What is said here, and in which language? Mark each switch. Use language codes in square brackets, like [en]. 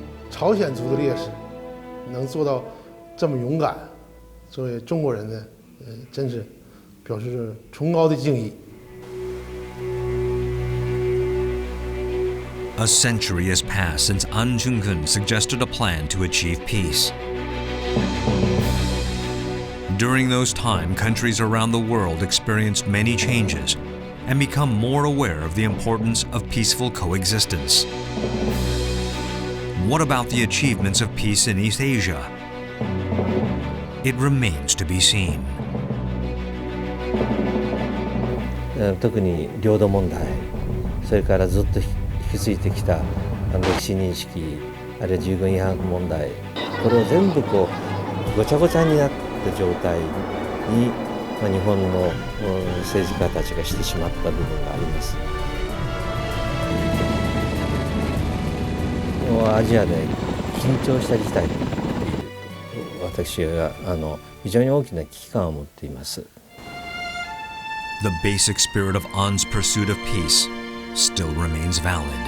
[zh] 朝鲜族的烈士能做到这么勇敢，作为中国人呢，真是表示崇高的敬意。 [en] A century has passed since Ahn Jung-geun suggested a plan to achieve peace. During those time, countries around the world experienced many changes and become more aware of the importance of peaceful coexistence. What about the achievements of peace in East Asia? It remains to be seen. [ja] 特に領土問題、それからずっと引き継いできた歴史認識、あるいは従軍違反問題、これを全部こうごちゃごちゃになった状態に、日本の政治家たちがしてしまった部分があります。アジアで緊張した事態になっていると、私は非常に大きな危機感を持っています。 [en] The basic spirit of Ahn's pursuit of peace still remains valid.